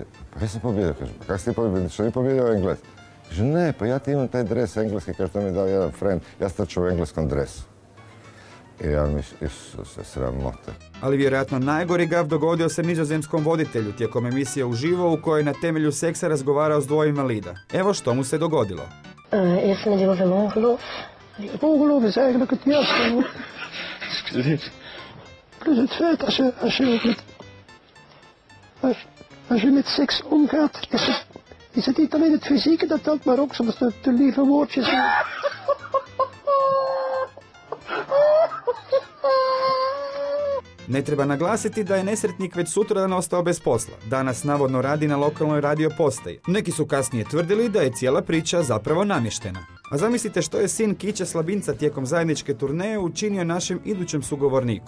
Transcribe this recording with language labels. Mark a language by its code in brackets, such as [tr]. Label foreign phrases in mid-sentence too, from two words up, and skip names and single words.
[hr] Pa ja sam pobjedio, kažem, pa kako si ti pobjedio, što nije pobjedio Engles? Kaže, ne, pa ja ti imam taj dres engleski, kaže, to mi je dao jedan friend, ja strčao u engleskom dresu. I ja mi, Isuse, sramote. Ali vjerojatno najgori gaf dogodio se nizozemskom voditelju tijekom emisije Uživo u kojoj je na temelju seksa razgovarao s dvoje invalida. Evo što mu se dogodilo. [nl] Is met je over ongeloof? Ongeloof is eigenlijk het juiste. Plus het feit, als je met seks omgaat, is het niet alleen het fysieke dat telt, maar ook soms de lieve woordjes. [hr] Ne treba naglasiti da je nesretnik već sutradan ostao bez posla. Danas navodno radi na lokalnoj radio postaji. Neki su kasnije tvrdili da je cijela priča zapravo namještena. A zamislite što je sin Kiće Slabinca tijekom zajedničke turneje učinio našem idućem sugovorniku.